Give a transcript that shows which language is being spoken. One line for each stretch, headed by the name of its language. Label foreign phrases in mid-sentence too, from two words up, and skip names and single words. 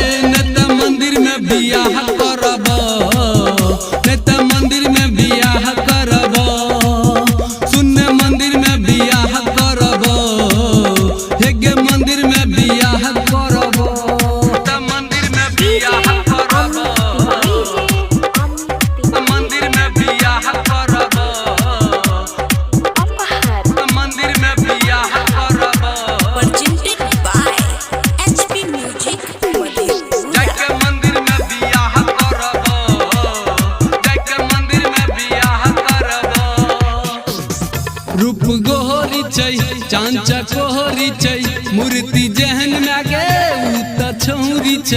Angika: न त मंदिर में बियाह करब, न त मंदिर में बियाह करब, सुन मंदिर में बियाह करब, हे गे मंदिर में बियाह करब। त मंदिर में बियाह करब, मंदिर में बियाह करब, मंदिर में बियाह करब।
English: presented by HP Music मधेपुरा।
Angika: जाके मंदिर में बियाह करब, जाके मंदिर में बियाह करब। रूप गोहरी छै, चांचा कोहरी छै, मूर्ति जहन में गे उ त छौरी छै।